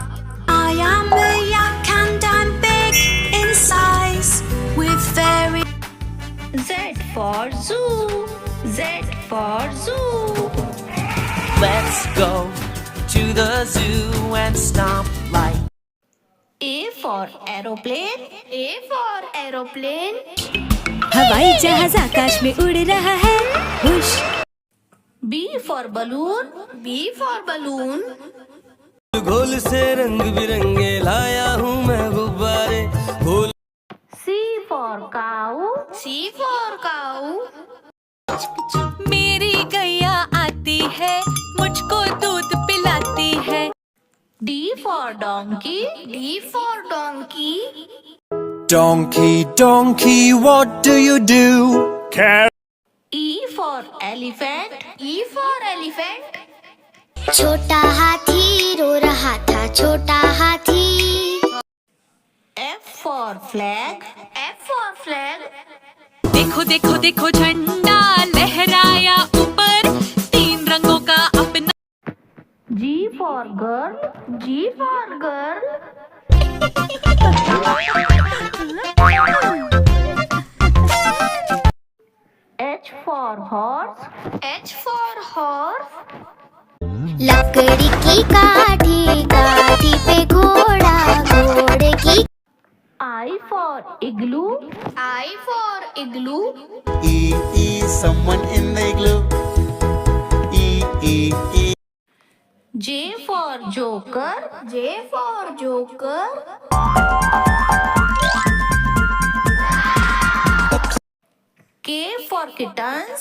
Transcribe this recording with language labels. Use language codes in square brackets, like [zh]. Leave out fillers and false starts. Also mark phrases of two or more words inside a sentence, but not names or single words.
[en] I am a yak and I'm big in size with very. Z for zoo. Z for zoo. Let's go to the zoo and stomp like. A for aeroplane. A for aeroplane. [hi] हवाई जहाज आकाश में उड़ रहा है. हुश. [en] B for balloon. B for balloon. [hi] घोल से रंग बिरंगे लाया हूँ मैं गुब्बारे. घोल [en] C for cow. C for cow. [hi] मेरी गैया आती है, मुझको दूध पिलाती है. [en] D for donkey. D for donkey. Donkey, donkey, what do you do? E for elephant. E for elephant. [hi] छोटा हाथी रो रहा था, छोटा हाथी. [en] F for flag. F for flag. [hi] देखो देखो देखो देखो झंडा लहराया ऊपर, 3 रंगों का अपना। [en] G for girl. G for girl. H for horse. H for horse. [hi] लकड़ी की काठी, काठी पे घोड़ा, घोड़े की। [en] I for igloo. I for igloo. Someone in the igloo. J for joker. J for joker. K for kittens.